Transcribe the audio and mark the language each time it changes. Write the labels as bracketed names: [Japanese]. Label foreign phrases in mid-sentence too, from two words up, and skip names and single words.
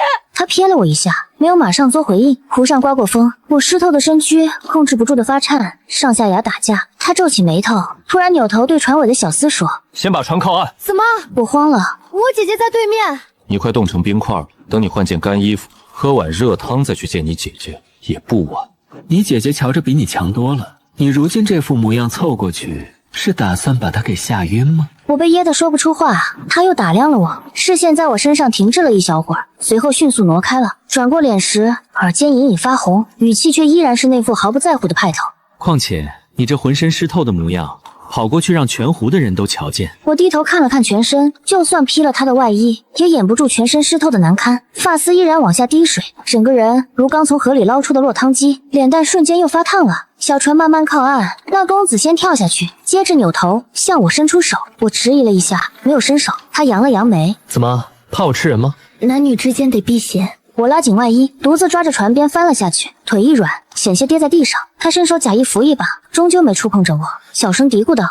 [Chinese] 他瞥了我一下，沒有馬上做回應。湖上刮過風，我濕透的身軀控制不住的發顫，上下牙打架。他皺起眉頭，突然扭頭對船尾的小厮說：“ 先把船靠岸。” 怎么？我慌了。我姐姐在对面。你快冻成冰塊，等你換件乾衣服，喝碗熱湯再去見你姐姐，也不晚。你姐姐瞧着比你強多了，你如今這副模樣湊過去，是打算把她給嚇暈嗎？我被噎得說不出話，他又打量了我，視線在我身上停滯了一小會兒，隨後迅速挪開了。轉過臉時，耳尖隱隱發紅，語氣卻依然是那副毫不在乎的派頭。況且你這渾身濕透的模樣，跑過去讓全湖的人都瞧見。我低頭看了看全身，就算披了他的外衣，也掩不住全身濕透的難堪，髮絲依然往下滴水，整個人如剛從河裡撈出的落湯雞，臉蛋瞬間又發燙了。小船慢慢靠岸，那公子先跳下去，接着扭頭向我伸出手。我遲疑了一下，沒有伸手。他揚了揚眉：“ 怎麼，怕我吃人嗎？” 男女之間得避嫌。我拉緊外衣，獨自抓着船邊翻了下去，腿一軟，險些跌在地上。他伸手假意扶一把，終究沒觸碰着我，小聲嘀咕道：“